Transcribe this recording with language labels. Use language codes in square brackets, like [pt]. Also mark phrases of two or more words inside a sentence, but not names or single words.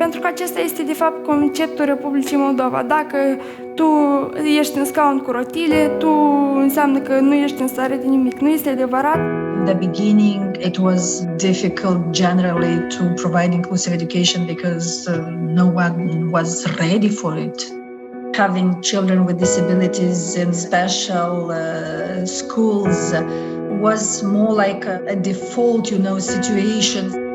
[ro] acesta este de fapt conceptul Republicii Moldova. Dacă tu ești în scaun cu rotile, tu înseamnă că nu ești în stare de nimic. Nu este adevărat. [en] In the beginning, it was difficult generally to provide inclusive education because no one was ready for it. Having children with disabilities in special schools was more like a default, situation.